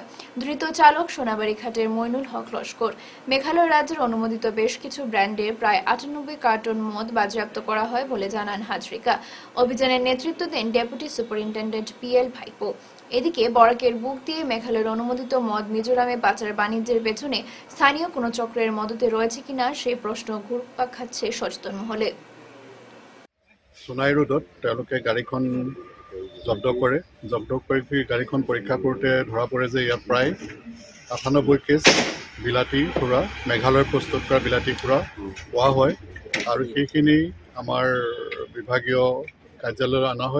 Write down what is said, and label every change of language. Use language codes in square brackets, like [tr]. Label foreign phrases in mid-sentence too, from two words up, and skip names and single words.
[bn] ধৃত চালক সোনাবাড়ি ঘাটের মইনুল হক লস্কর। মেঘালয় রাজ্যের অনুমোদিত বেশ কিছু ব্র্যান্ডের প্রায় 98 কার্টন মদ বাজেয়াপ্ত করা হয় বলে জানান হাজরিকা। অভিযানের নেতৃত্ব দেন [en] deputy superintendent [bn] PL ভাইপো। এদিকে বরাকের বুক দিয়ে মেঘালয়ের অনুমোদিত মদ মিজোরামে পাচার বাণিজ্যের পেছনে স্থানীয় কোনো চক্রের মদতে রয়েছে কিনা সেই প্রশ্ন ঘুরপাক খাচ্ছে সচেতন মহলে। [as] সোনাই ৰোডত তেওঁলোকে গাড়ীখন জব্দ কৰি গাড়ীখন পৰীক্ষা কৰোঁতে ধৰা পৰে যে ইয়াত প্ৰায় 98 কেছ বিলাতী সুৰা, মেঘালয়ৰ প্ৰস্তুত কৰা বিলাতী সুৰা পোৱা হয় আৰু সেইখিনি আমাৰ বিভাগীয় কাৰ্যালয়লৈ অনা হয়।